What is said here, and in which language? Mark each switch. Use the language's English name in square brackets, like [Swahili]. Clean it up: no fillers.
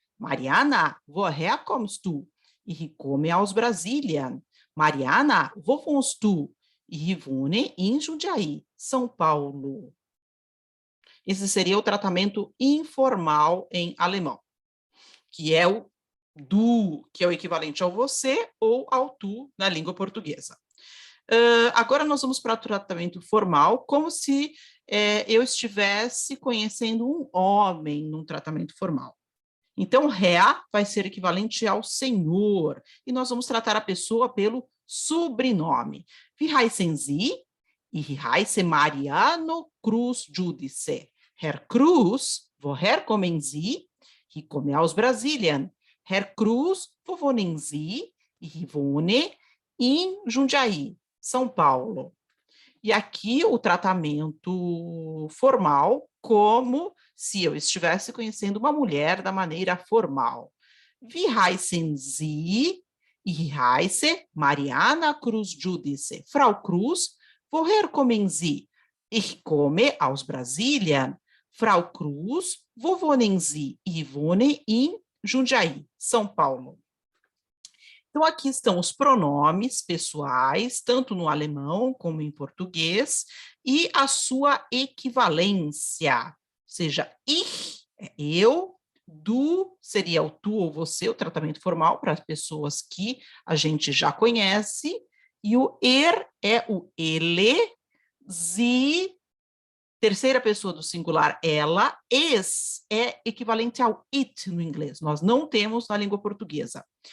[German] Mariana, woher kommst du? Ich komme aus Brasilien. Mariana, wo wohnst du? Ich wohne em Jundiaí, São Paulo. [Portuguese] Esse seria o tratamento informal em alemão, que é o du, que é o equivalente ao você ou ao tu na língua portuguesa. Agora nós vamos para o tratamento formal, como se eu estivesse conhecendo um homem num tratamento formal. Então, Herr vai ser equivalente ao senhor, e nós vamos tratar a pessoa pelo sobrenome. [German] Wie heißen Sie? Ich heiße Mariano Cruz Judice. Herr Cruz, woher kommen Sie? Ich komme aus Brasilien. Herr Cruz, wo wohnen Sie? Ich wohne em Jundiaí, São Paulo. [Portuguese] E aqui o tratamento formal, como se eu estivesse conhecendo uma mulher da maneira formal. [German] Wie heißen Sie? Ich heiße Mariana Cruz Judice. Frau Cruz, woher kommen Sie? Ich komme aus Brasilien. Frau Cruz, wo wohnen Sie? Ich wohne em Jundiaí, São Paulo. [Portuguese] Então, aqui estão os pronomes pessoais, tanto no alemão como em português, e a sua equivalência, ou seja, ich é eu, du seria o tu ou você, o tratamento formal para as pessoas que a gente já conhece, e o é o ele, sie, terceira pessoa do singular, ela, es é equivalente ao it no inglês, nós não temos na língua portuguesa.